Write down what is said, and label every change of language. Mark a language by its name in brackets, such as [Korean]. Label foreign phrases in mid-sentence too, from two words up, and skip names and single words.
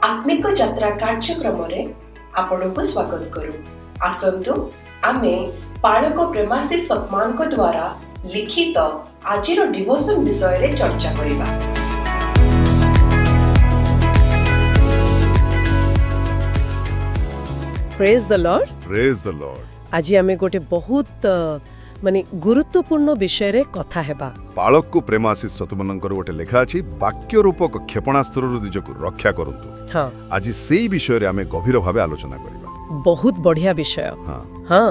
[Odia] ଆତ୍ମିକ ଯାତ୍ରା କାର୍ଯ୍ୟକ୍ରମ ରେ ଆପଣଙ୍କୁ ସ୍ୱାଗତ କରୁ। ଆସନ୍ତୁ ଆମେ ପାଳକ ପ୍ରେମାଶିଷ ସତମାନ ଙ୍କ ଦ୍ୱାରା ଲିଖିତ ଆଜିର ଡିଭୋସନ ବିଷୟ ରେ ଚର୍ଚ୍ଚା କରିବା। [English] Praise the Lord. Praise the Lord. [Odia] ଆଜି ଆମେ ଗୋଟେ ବହୁତ ମାନେ ଗୁରୁତ୍ୱପୂର୍ଣ୍ଣ ବିଷୟ ରେ କଥା ହେବା। ପାଳକ ଙ୍କ ପ୍ରେମାଶିଷ ସତମନଙ୍କର ଗୋଟେ ଲେଖା ଅଛି ବାକ୍ୟ ରୂପକ କ୍ଷେପଣାସ୍ତ୍ର ରୁ ନିଜକୁ ରକ୍ଷା କରନ୍ତୁ। हां, ଆଜି ସେହି ବିଷୟ ରେ ଆମେ ଗଭୀର ଭାବେ ଆଲୋଚନା କରିବା। [Hindi] बहुत बढ़िया विषय। [Odia] हां